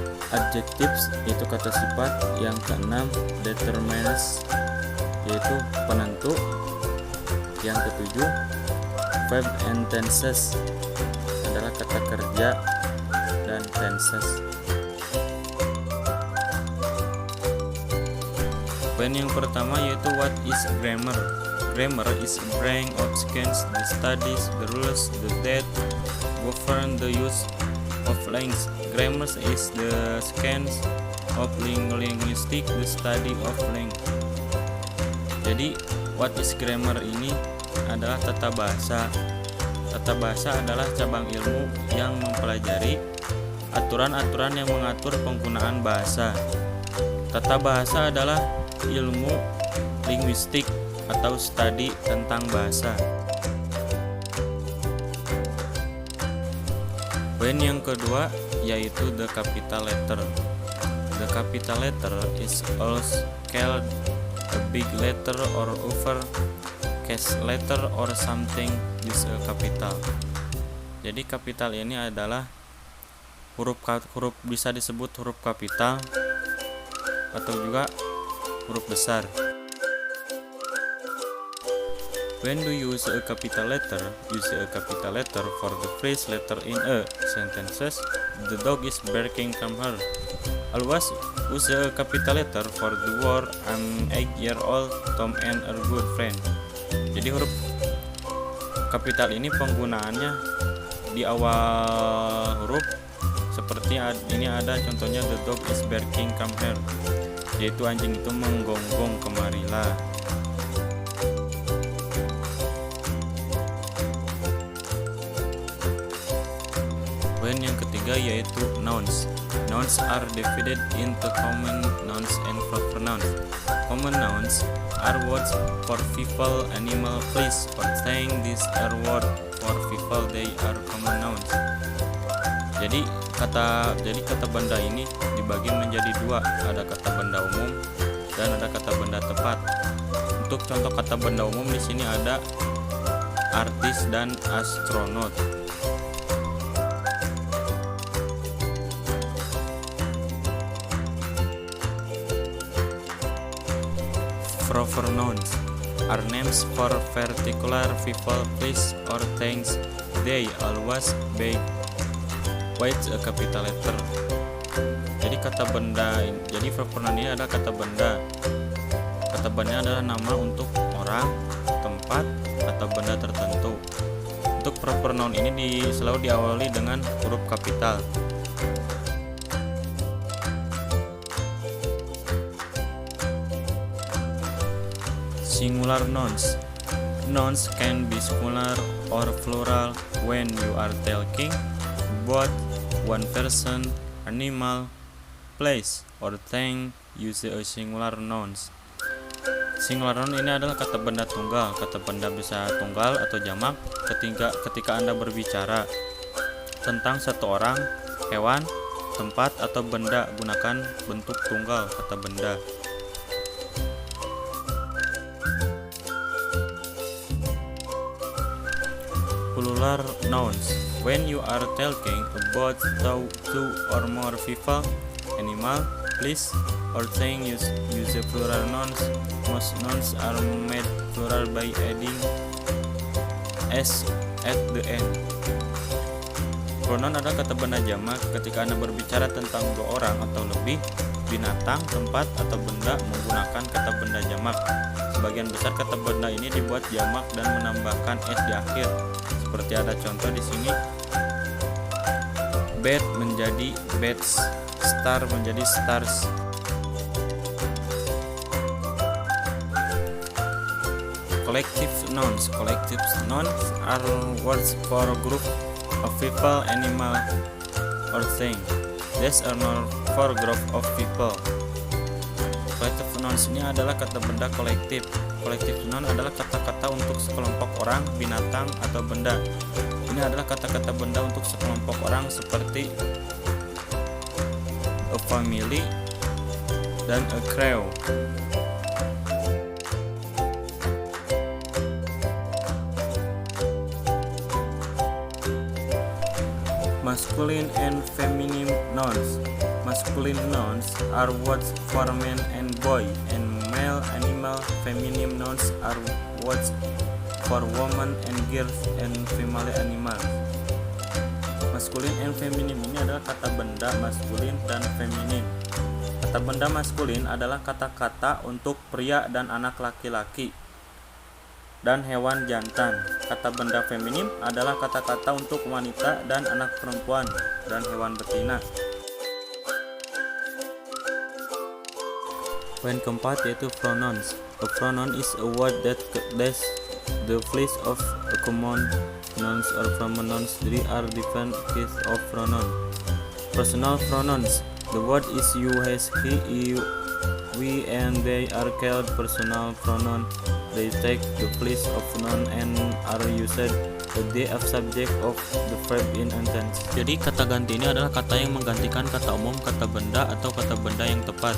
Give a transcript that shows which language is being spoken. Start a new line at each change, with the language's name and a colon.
Indonesian: adjectives itu kata sifat, yang keenam determinants yaitu penentu, yang ketujuh verb and tenses adalah kata kerja dan tenses. Poin yang pertama yaitu
English: what is grammar. Grammar is a branch of science that studies the rules that govern the use of language. Grammar is the science of linguistics, the study of language.
Indonesian: Jadi
English: what is grammar
Indonesian: ini adalah tata bahasa. Tata bahasa adalah cabang ilmu yang mempelajari aturan-aturan yang mengatur penggunaan bahasa. Tata bahasa adalah ilmu linguistik atau studi tentang bahasa. Poin yang kedua yaitu
English: the capital letter. The capital letter is also called a big letter or upper case letter or something with a capital.
Indonesian: Jadi kapital ini adalah huruf bisa disebut huruf kapital atau juga huruf besar.
English: When do you use a capital letter? Use a capital letter for the first letter in a sentences. The dog is barking from her. Always use a capital letter for the word I'm 8 years old. Tom and a good friend.
Indonesian: Jadi huruf kapital ini penggunaannya di awal huruf seperti ini ada contohnya
English: the dog is barking come here,
Indonesian: yaitu anjing itu menggonggong kemarilah. Poin yang ketiga yaitu nouns.
English: Nouns are divided into common nouns and proper nouns. Common nouns are words for people, animal, place, or thing. These are words for people, they are common nouns.
Indonesian: Jadi kata benda ini dibagi menjadi dua, ada kata benda umum dan ada kata benda tepat. Untuk contoh kata benda umum di sini ada artis dan astronot.
English: Proper nouns are names for particular people, place, or things. They always be with a capital letter.
Indonesian: Jadi kata benda, jadi proper noun ini ada kata benda. Kata benda adalah nama untuk orang, tempat, atau benda tertentu. Untuk proper noun ini selalu diawali dengan huruf kapital.
English: Singular nouns. Nouns can be singular or plural when you are talking about one person, animal, place, or thing. Use a singular nouns.
Indonesian: Singular noun ini adalah kata benda tunggal. Kata benda bisa tunggal atau jamak ketika Anda berbicara tentang satu orang, hewan, tempat, atau benda, gunakan bentuk tunggal kata benda.
English: Plural nouns. When you are talking about two or more people, animal, place, or thing, use the plural nouns. Most nouns are made plural by adding s at the end.
Indonesian: Pronoun adalah kata benda jamak ketika Anda berbicara tentang dua orang atau lebih, binatang, tempat, atau benda menggunakan kata benda jamak. Sebagian besar kata benda ini dibuat jamak dan menambahkan s di akhir. Seperti ada contoh di sini. Bed menjadi beds, star menjadi stars.
English: Collective nouns are words for a group of people, animal, or thing. These are not for group of people.
Indonesian: Collective nouns ini adalah kata benda kolektif. Collective noun adalah kata-kata untuk sekelompok orang, binatang, atau benda. Ini adalah kata-kata benda untuk sekelompok orang seperti a family dan a crowd.
English: Masculine and feminine nouns. Masculine nouns are words for men and boy, and male animal. Feminine nouns are words for women and girls and female animals.
Indonesian: Masculine and feminine ini adalah kata benda maskulin dan feminin. Kata benda maskulin adalah kata-kata untuk pria dan anak laki-laki dan hewan jantan. Kata benda feminim adalah kata-kata untuk wanita dan anak perempuan dan hewan betina. Poin keempat yaitu pronouns.
English: A pronoun is a word that takes the place of a common nouns or pronouns. There are different cases of pronoun. Personal pronouns. The word is you, his, he, we, and they are called personal pronoun. They take the place of noun and are used as the subject of the verb in sentence.
Indonesian: Jadi kata ganti ini adalah kata yang menggantikan kata umum, kata benda, atau kata benda yang tepat.